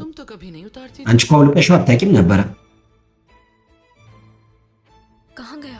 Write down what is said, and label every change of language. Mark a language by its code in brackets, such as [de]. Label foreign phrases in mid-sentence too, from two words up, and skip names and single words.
[hi] तुम तो कभी नहीं उतारती। [am] አንቺ እኮ አውልቀሽው አታውቂም ነበረ። [hi] कहाँ गया?